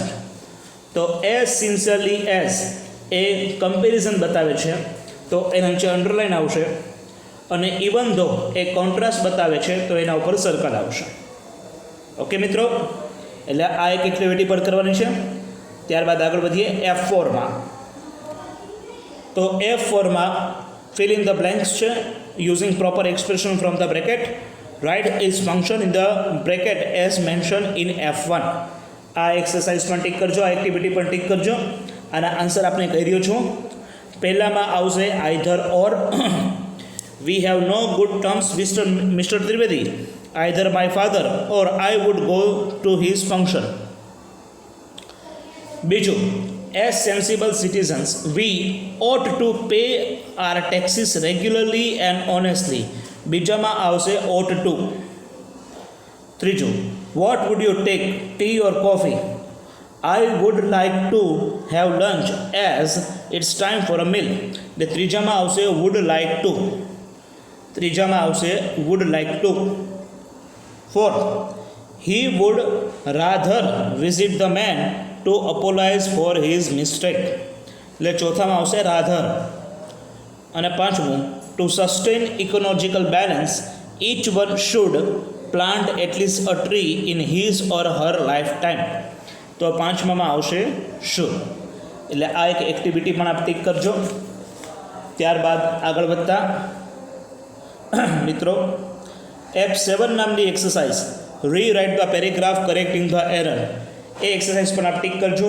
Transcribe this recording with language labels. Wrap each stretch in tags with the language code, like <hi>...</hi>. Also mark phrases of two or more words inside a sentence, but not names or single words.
<gu>તો</gu> <en>as sincerely as</en> <gu>એ કમ્પેરિઝન બતાવે છે તો એના નીચે અંડરલાઇન આવશે અને</gu> <en>even though</en> <gu>એ કોન્ટ્રાસ્ટ બતાવે છે તો એના ઉપર સર્કલ આવશે. ઓકે મિત્રો, એટલે આ એક એક્ટિવિટી પર કરવાની છે. ત્યારબાદ આગળ વધીએ F4માં. તો F4માં</gu> <en>fill in the blanks છે using proper expression from the bracket. Write its function in the bracket as mentioned in F1.</en> <gu>આ એક્સરસાઇઝ પણ ટીક કરજો, આ એક્ટિવિટી પણ ટીક કરજો. આના આન્સર આપણે કહી રહ્યો છું. પહેલામાં આવશે</gu> <en>either or. we have no good terms Mister Trivedi. either my father or I would go to his function.</en> <gu>બીજું,</gu> <en>as sensible citizens we ought to pay our taxes regularly and honestly.</en> <gu>બીજામાં આવશે</gu> <en>ought to. ત્રીજું, what would you take, tea or coffee? I would like to have lunch as it's time for a meal.</en> <gu>એટલે ત્રીજામાં આવશે would like to. ત્રીજામાં આવશે</gu> <en>would like to. ફોર્થ, he would rather visit the man to apologise for his mistake.</en> <gu>એટલે ચોથામાં આવશે રાધર. અને પાંચમું,</gu> <en>to sustain ecological balance each one should plant at least a tree in his or her lifetime.</en> <gu>તો પાંચમામાં આવશે should. એટલે આ એક એક્ટિવિટી પણ આપ ટીક કરજો. ત્યારબાદ આગળ વધતા મિત્રો, F7 નામની એક્સરસાઇઝ</gu> <en>rewrite the paragraph correcting the error,</en> <gu>એ એક્સરસાઇઝ પણ આપ ટીક કરજો.</gu>